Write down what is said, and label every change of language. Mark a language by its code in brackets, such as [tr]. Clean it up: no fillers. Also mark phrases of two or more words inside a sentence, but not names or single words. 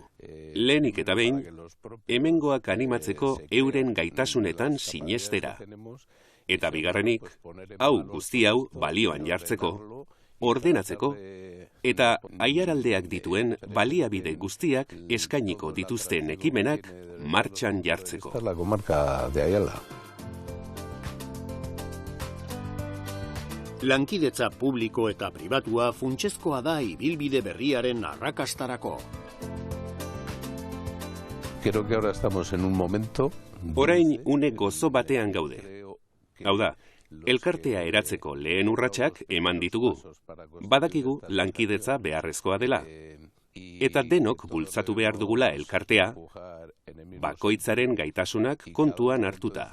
[eu] Lehenik eta behin, hemengoak animatzeko euren gaitasunetan sinestera. Eta bigarrenik, hau guzti hau balioan jartzeko, ordenatzeko, eta Aiaraldeak dituen baliabide guztiak eskainiko dituzten ekimenak martxan jartzeko. [es] Esta es la comarca de Ayala. [eu] Lankidetza publiko eta pribatua funtsezkoa da ibilbide berriaren arrakastarako. [es] Creo que ahora estamos en un momento. [eu] Orain une gozo batean gaude. Hau da, elkartea eratzeko lehen urratsak eman ditugu. Badakigu lankidetza beharrezkoa dela. Eta denok bultzatu behar dugula elkartea, bakoitzaren gaitasunak kontuan hartuta.